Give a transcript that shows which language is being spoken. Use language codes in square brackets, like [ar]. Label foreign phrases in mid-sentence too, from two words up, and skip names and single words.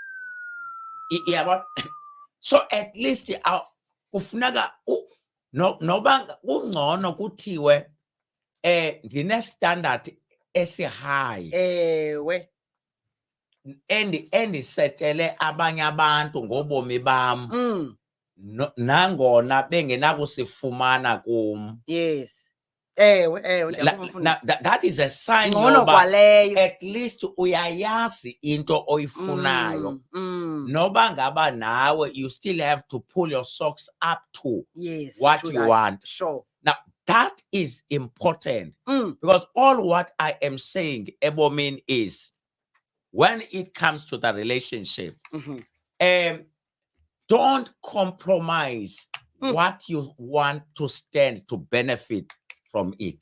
[xh] So [en] at least [xh] kufuneka noba kungcono kuthiwe ndine standard esi-high endisetele abanye abantu ngobomi bam nangona bengenakusifumana kum. [en] Yes. That is a sign yoba at least [xh] uyayazi into oyifunayo. Noba ngaba nawe [en] you still have to pull your socks up to what you want. Sure. Now that is important because all what I am saying, Ebomin, is when it comes to the relationship, don't compromise what you want to stand to benefit from it.